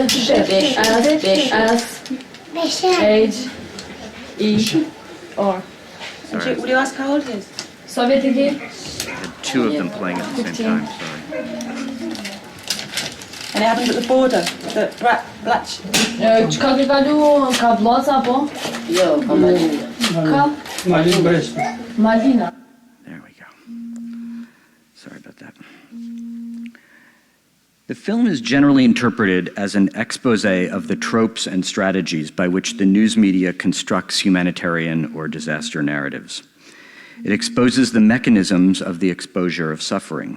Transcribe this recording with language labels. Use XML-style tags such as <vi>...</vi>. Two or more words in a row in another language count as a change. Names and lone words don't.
<en>S, H, E, R. Sorry, Would you ask how old he is? Soviet again? I had two of them playing at the same time, sorry. And it happened at the border, the black.</en> <sq>Ka ke kalu ka vllaca apo? Jo, ka Malina. Ka Malina.</sq> <en>There we go. Sorry about that. The film is generally interpreted as an expose of the tropes and strategies by which the news media constructs humanitarian or disaster narratives. It exposes the mechanisms of the exposure of suffering.</en>